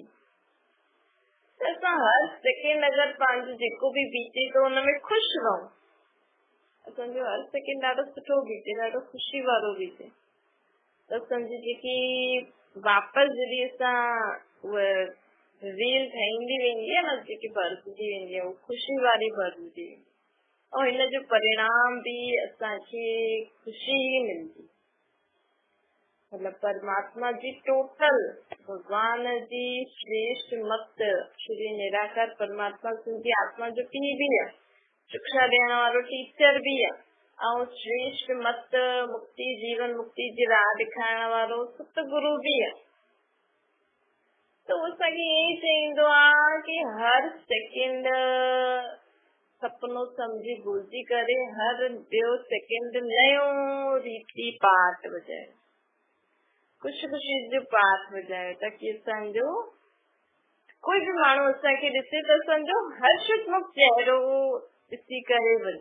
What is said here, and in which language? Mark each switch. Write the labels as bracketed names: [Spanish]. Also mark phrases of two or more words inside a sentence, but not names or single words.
[Sindhi] त असां हर सेकेंड अगरि पंहिंजो जेको बि बीते थो हुनमें ख़ुशि रहूं, असांजो हर सेकेंड ॾाढो सुठो बीते, ॾाढो ख़ुशी वारो बीते, त असांजी जेकी वापसि जॾहिं असां उहा रील ठाहींदी वेंदी आहे न, जेकी भरिजंदी वेंदी आहे, उहा ख़ुशी वारी भरिजंदी वेंदी ऐं हिन जो परिणाम बि असांखे ख़ुशी ई मिलंदी। मतिलबु परमात्मा जी टोटल, भगवान जी श्रेष्ठ मत, श्री निराकार परमात्मा सिंधी आत्मा जो पीउ बि आहे, शिक्षा ॾियण वारो टीचर बि आहे, ऐं श्रेष्ठ मत मुक्ति जीवन मुक्ति जी राह ॾेखारण वारो सतगुरु बि आहे। त उहो असांखे ईअं ई चईंदो आहे कि हर सेकेंड सपनो सम्झी भुलिजी करे हर ॿियो सेकेंड नयो रीति पाठ वॼाए, ख़ुशी ख़ुशी जो पाठ वॼाए, ताकि असांजो कोई बि माण्हू असांखे ॾिसे त असांजो हर्षितमुख चेहरो ॾिसी करे वञे।